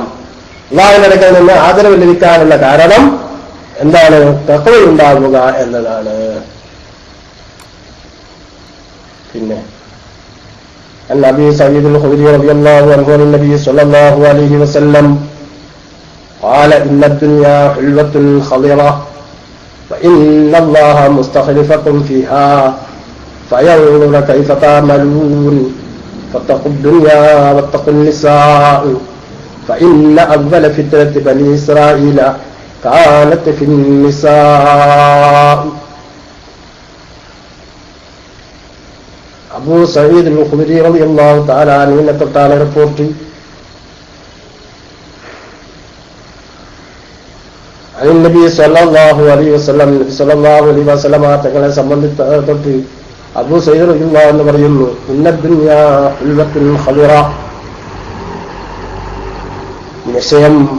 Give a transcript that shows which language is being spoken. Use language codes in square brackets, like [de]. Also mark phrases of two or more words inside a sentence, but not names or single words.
[ml] അല്ലാഹുവിന്റെ അടുക്കൽ നിന്ന് ആദരവ് ലഭിക്കാനുള്ള കാരണം എന്താണ്? തഖ്വയുണ്ടാവുക എന്നതാണ്. പിന്നെ അബീ സഈദ് അൽ-ഖുദരി [ar] رضي الله عنه [ml] നബി [ar] صلى الله عليه وسلم قال إن الدنيا حلوة خضرة وإن الله مستخلفكم فيها فينظر كيف تعملون فاتقوا الدنيا واتقوا النساء فإن أول فتنة بني إسرائيل كانت في النساء. [ml] അബൂ സഈദ് അൽ-ഖുദരി [ar] رضي الله تعالى [ml] അൻഹുവിനെ തൊട്ടാണ് റിപ്പോർട്ട്. നബി [ar] صلى الله عليه وسلم [ml] തങ്ങളെ സംബന്ധിച്ച് അബൂ സഈദ് റളിയല്ലാഹു എന്ന് പറയുന്നു, [ar] إن الدنيا حلوة خضرة, [ml] നിശ്ചയം